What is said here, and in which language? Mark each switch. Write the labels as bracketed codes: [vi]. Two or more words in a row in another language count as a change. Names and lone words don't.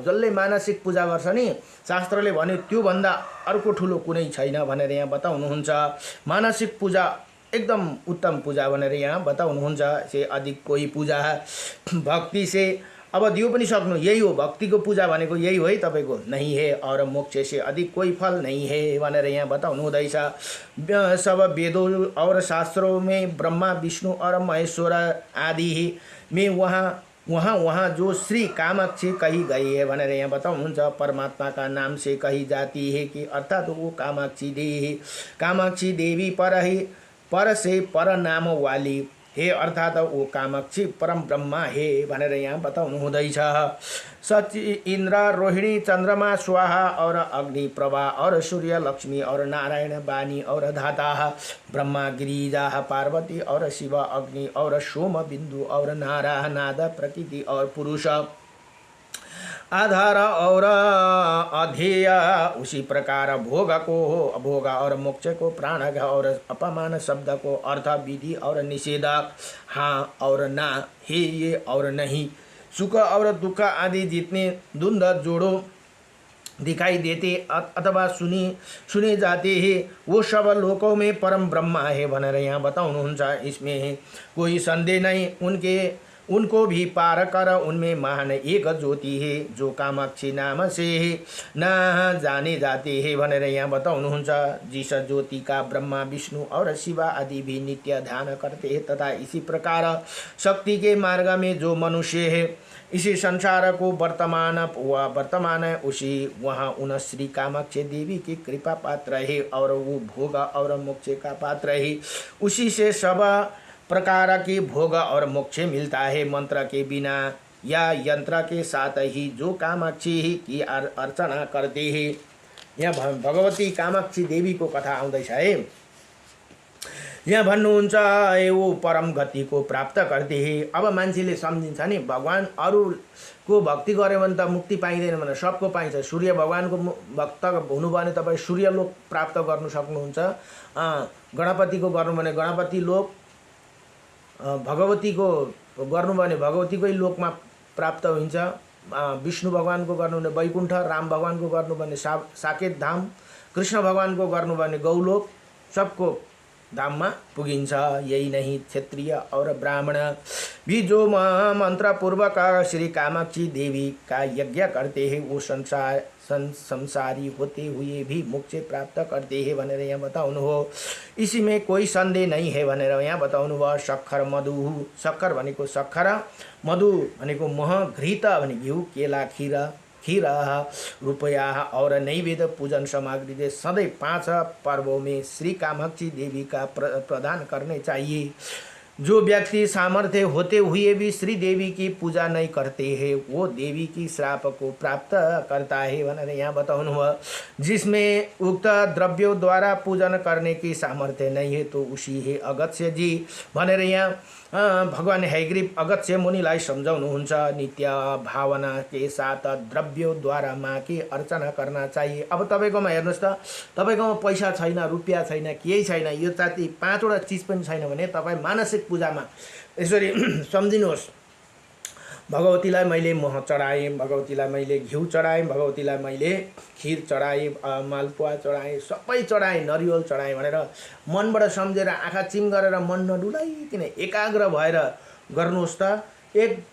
[ne] जसले मानसिक पूजा गर्छ नि, शास्त्रले भन्यो त्योभन्दा अर्को ठुलो कुनै छैन भनेर यहाँ बताउनुहुन्छ। मानसिक पूजा एकदम उत्तम पूजा भनेर यहाँ बताउनुहुन्छ। [hi] से अधिक कोही पूजा भक्ति से, [ne] अब दियो पनि सक्नु, यही हो भक्तिको पूजा भनेको, यही हो है तपाईँको। [hi] नहीं है और मोक्ष से अधिक कोई फल नहीं है [ne] भनेर यहाँ बताउनु हुँदैछ। [hi] सब वेदों और शास्त्रों में ब्रह्मा विष्णु और महेश्वर आदि में वहाँ जो श्री कामाक्षी कही गई है [ne] भनेर यहाँ बताउनुहुन्छ। [hi] परमात्मा का नाम से कही जाती है कि अर्थात वो कामाक्षी देवी पर से पर नाम वाली हे, अर्थात वो कामाक्षी परम ब्रह्मा हे [ne] भनेर यहाँ बताउनु हुँदैछ। [hi] सची इन्द्र रोहिणी चन्द्रमा स्वाहा और अग्नि प्रभा और सूर्य लक्ष्मी और नारायण वाणी और धाता, ब्रह्मा गिरिजा पार्वती और शिव अग्नि और सोम बिंदु और नारा नाद प्रकृति और पुरुष आधार और अध्येय। उसी प्रकार भोग को अभोग और मोक्ष को प्राण और अपमान शब्द को अर्थ विधि और निषेध, हाँ और ना, हे ये और नहीं, सुख और दुख आदि जितने द्वंद्व जोड़ो दिखाई देते अथवा सुने जाते हैं, वो सब लोकों में परम ब्रह्मा है [ne] भनेर यहाँ बताउनुहुन्छ। [hi] इसमें कोई संदेह नहीं, उनको भी पार कर, उनमें महान एक ज्योति है जो कामाक्षी नाम से न जाने जाते हैं [ne] भनेर यहाँ बताउनुहुन्छ। [hi] जिस ज्योति का ब्रह्मा विष्णु और शिव आदि भी नित्य ध्यान करते हैं, तथा इसी प्रकार शक्ति के मार्ग में जो मनुष्य है, इसी संसार को वर्तमान है, उसी वहाँ उन श्री कामाक्षी देवी की कृपा पात्र है और वो भोग और मोक्ष का पात्र है। उसी से सब प्रकार की भोग और मोक्ष मिलता है। मंत्र के बिना या यंत्र के साथ ही जो कामाक्षी की अर्चना करते हैं। [ne] यहाँ भगवती कामाक्षी देवी को कथा आउँदैछ है। यहाँ भन्नुहुन्छ [hi] वो परम गति को प्राप्त करते हैं। [ne] अब मान्छेले सम्झिन्छ नि, भगवान अरूको भक्ति गर्यो भने त मुक्ति पाइँदैन भने सबको पाइन्छ। सूर्य भगवानको भक्त हुनुभयो भने तपाईँ सूर्यलोक प्राप्त गर्नु सक्नुहुन्छ। गणपतिको गर्नु भने गणपति लोक, भगवतीको गर्नु भने भगवतीकै लोकमा प्राप्त हुन्छ। विष्णु भगवानको गर्नु भने वैकुण्ठ, राम भगवानको गर्नु भने साकेत धाम, कृष्ण भगवानको गर्नु भने गौलोक, सबको धाममा पुगिन्छ। [hi] यही नहीं क्षत्रिय और ब्राह्मण भी जो मंत्र पूर्वक श्री कामाक्षी देवी का यज्ञ करते हैं, वो संसारी होते हुए भी मोक्ष प्राप्त करते हैं [ne] भनेर यहाँ बताउनु हो। [hi] इसी में कोई संदेह नहीं है [ne] भनेर यहाँ बताउनु भयो। सक्खर मधु, सक्खर भनेको सक्खर, मधु भनेको मह, घृत भने घिउ, [hi] केला खीर रुपया और नैवेद्य पूजन सामग्री से सदैव 5 पर्वों में श्री कामाक्षी देवी का प्रदान करने चाहिए। जो व्यक्ति सामर्थ्य होते हुए भी श्री देवी की पूजा नहीं करते हैं, वो देवी की श्राप को प्राप्त करता है [ne] भनेर यहाँ बताउनु भयो। [hi] जिसमें उक्त द्रव्यों द्वारा पूजन करने की सामर्थ्य नहीं है, तो उसी है अगत्य जी [ne] भनेर यहाँ भगवान हैग्रीव अगत्य मुनिलाई सम्झाउनुहुन्छ। [hi] नित्य भावना के साथ द्रव्यों द्वारा माँ की अर्चना करना चाहिए। [ne] अब तपाईँकोमा हेर्नुहोस् त, तपाईँकोमा पैसा छैन, रुपियाँ छैन, केही छैन, यो जाति 5वटा चिज पनि छैन भने तपाईँ मानसिक पूजामा यसरी सम्झिनुहोस्। भगवतीलाई मैले मह चढाएँ, भगवतीलाई मैले घिउ चढाएँ, भगवतीलाई मैले खीर चढाएँ, मालपुवा चढाएँ, सबै चढाएँ, नरिवल चढाएँ भनेर मनबाट सम्झेर आँखा चिम गरेर मन नडुलाइकन एकाग्र भएर गर्नुहोस् त।